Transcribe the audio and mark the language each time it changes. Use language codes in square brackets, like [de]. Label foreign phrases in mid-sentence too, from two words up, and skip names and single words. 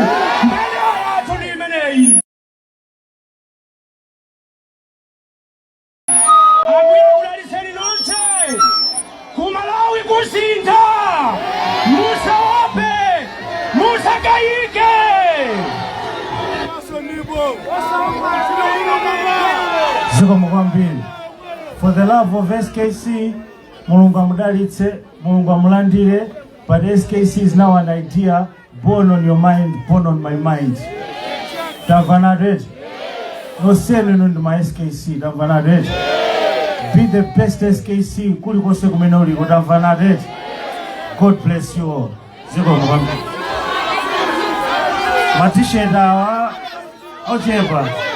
[ny] Mbendera yathu ndi imeneyi. Ambuye udaliseni nonse ku Malawi kusintha, musaope, musakayike. Zikomo kwambiri. [en] For the love of SKC, [ny] Mulungu amudalitse, Mulungu amulandire, [en] but SKC is now an idea born on your mind, born on my mind. [ny] Tamvana red. [en] No selling on my SKC, [ny] tamvana red. [en] Be the best SKC, [ny] kuli kose kumene uliko, tamvana red. [en] God bless you all. [ny] Zikomo kwambiri. T-shirt awa, ochepa.